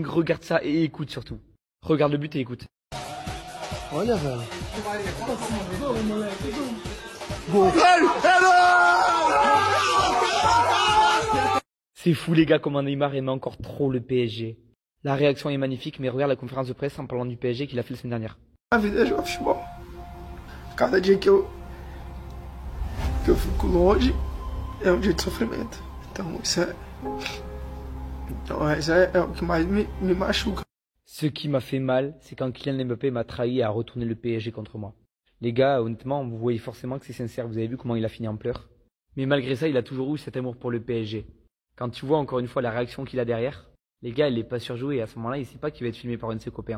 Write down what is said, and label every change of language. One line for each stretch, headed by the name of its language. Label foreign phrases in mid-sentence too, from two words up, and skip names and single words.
French: Regarde ça et écoute surtout. Regarde le but et écoute. C'est fou les gars comment Neymar aime encore trop le PSG. La réaction est magnifique mais regarde la conférence de presse en parlant du PSG qu'il a fait la semaine dernière.
Portuguese: A vida é jogar futebol. Cada dia que eu fico longe é dia de sofrimento. Então isso é o que mais me machuca.
French: Ce qui m'a fait mal, c'est quand Kylian Mbappé m'a trahi et a retourné le PSG contre moi. Les gars, honnêtement, vous voyez forcément que c'est sincère, vous avez vu comment il a fini en pleurs. Mais malgré ça, il a toujours eu cet amour pour le PSG. Quand tu vois encore une fois la réaction qu'il a derrière, les gars, il est pas surjoué et à ce moment-là, il sait pas qu'il va être filmé par un de ses copains.